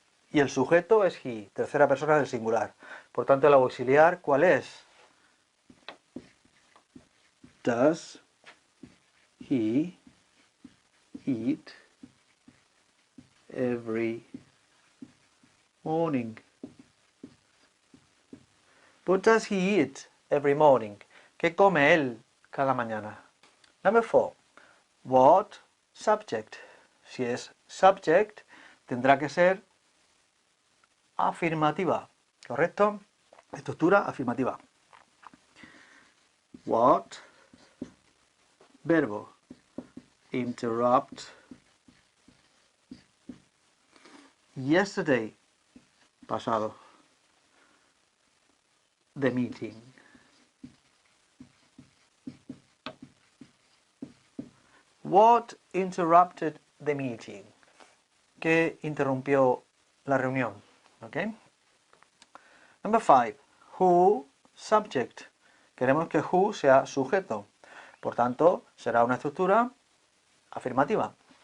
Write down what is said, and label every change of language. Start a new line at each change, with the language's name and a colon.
Spanish: Y el sujeto es he, tercera persona del singular. Por tanto, el auxiliar, ¿cuál es?
English: Does he eat every morning? What does he eat every morning?
Spanish: ¿Qué come él cada mañana?
English: Number 4. What subject?
Spanish: Si es subject, tendrá que ser afirmativa, ¿correcto? Estructura afirmativa.
English: What, verbo, interrupt, yesterday, pasado, the meeting. What interrupted the meeting?
Spanish: ¿Qué interrumpió la reunión?
English: ¿Ok? Number 5. Who, subject.
Spanish: Queremos que who sea sujeto. Por tanto, será una estructura afirmativa.